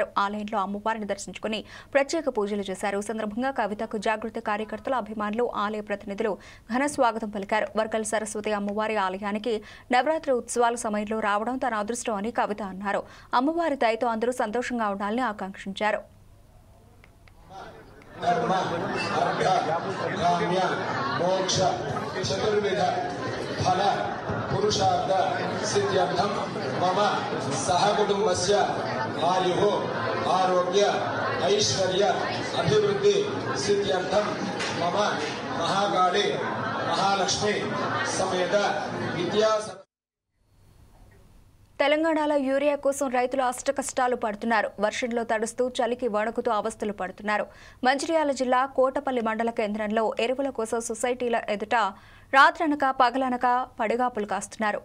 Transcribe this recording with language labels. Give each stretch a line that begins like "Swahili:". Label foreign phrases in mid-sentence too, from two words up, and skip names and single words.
Telugu: ఆలయంలో అమ్మవారిని దర్శించుకుని ప్రత్యేక పూజలు చేశారు. ఈ సందర్భంగా కవితకు జాగృతి కార్యకర్తలు, అభిమానులు, ఆలయ ప్రతినిధులు ఘన స్వాగతం పలికారు. వర్గల్ సరస్వతి అమ్మవారి ఆలయానికి నవరాత్రి ఉత్సవాల సమయంలో రావడం తన అదృష్టం అని కవిత అన్నారు. అమ్మవారి దయతో అందరూ సంతోషంగా ఉండాలని ఆకాంక్షించారు.
Sanskrit: फल पुरुषार्थ सिद्ध्यर्थम मम सहकुटुंबस्य आयुः आरोग्य ऐश्वर्य अभिवृद्धि सिद्ध्यर्थम मम महाकाली महालक्ष्मी समेत विद्या
Telugu: తెలంగాణలో యూరియా కోసం రైతులు అష్టకష్టాలు పడుతున్నారు. వర్షంలో తడుస్తూ చలికి వణుకుతూ అవస్థలు పడుతున్నారు. మంచిర్యాల జిల్లా కోటపల్లి మండల కేంద్రంలో ఎరువుల కోసం సొసైటీల ఎదుట రాత్రనక పగలనక పడిగాపులు కాస్తున్నారు.